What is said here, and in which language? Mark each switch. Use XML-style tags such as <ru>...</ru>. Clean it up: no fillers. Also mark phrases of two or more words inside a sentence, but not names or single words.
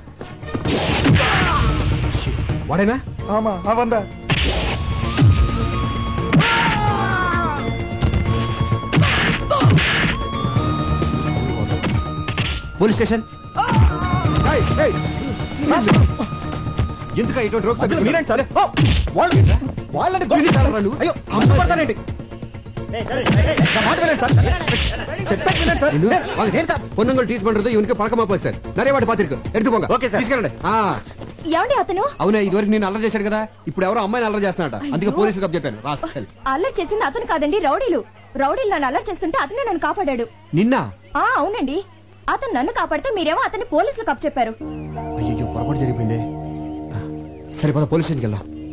<te>వాడేనా? ఆమా అవందా.</te> <en>police station.</en> <te>ఎందుకు ఇటువంటి</te> <ta>பொண்ணுங்கள் டீஸ் பண்றது இவனுக்கு பழக்கமா போச்சு சார். நிறைய வாட்டி பாத்திருக்கு. எடுத்து போங்க.</ta> <te>ఓకే సార్ తీసుకెళ్ళండి. ఏమండి అతను? అవునా ఇదివరకు నేను అల్లరి చేశాడు కదా, ఇప్పుడు ఎవరో అమ్మాయిని అల్లరి చేస్తున్నాడ. అందుకే పోలీసులకు అప్ చెప్పాను. రాస్కెల్. అల్లరి చేసింది అతను కాదండి, రౌడీలు నన్ను అల్లరి చేస్తుంటే అతనే నన్ను కాపాడాడు. నిన్న? అవునండి. అతను నన్ను కాపాడితే మీరేమో అతన్ని పోలీసులకు అప్ చెప్పారు. అయ్యో పొరపాటు జరిగిపోయింది. సరిపోదా పోలీస్ స్టేషన్కి వెళ్దాం.</te>